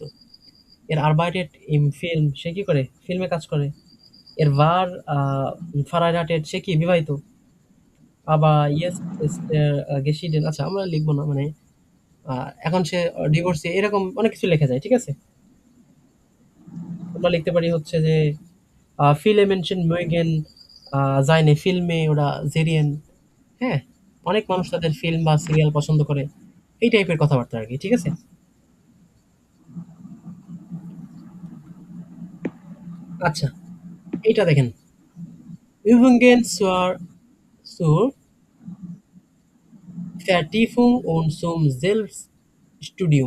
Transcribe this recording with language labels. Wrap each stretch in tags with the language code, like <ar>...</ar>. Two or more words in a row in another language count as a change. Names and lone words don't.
<de>Er arbeitet im Film,</de> <bn>সে কি করে, ফিল্মে কাজ করে।</bn> <de>Er war verheiratet,</de> <bn>সে কি বিবাহিত।</bn> <de>Aber jetzt geschieden,</de> <bn>আচ্ছা আমরা লিখবো না, মানে এখন সে ডিভোর্সি, এরকম অনেক কিছু লেখা যায়, ঠিক আছে। আমরা লিখতে পারি হচ্ছে যে</bn> <de>viele Menschen mögen seine Filme oder Serien,</de> <bn>হ্যাঁ, অনেক মানুষ তাদের ফিল্ম বা সিরিয়াল পছন্দ করে, এই টাইপের কথাবার্তা আর কি, ঠিক আছে। আচ্ছা এইটা দেখেন,</bn> <de>Übungen zur Vertiefung und zum Selbststudium।</de>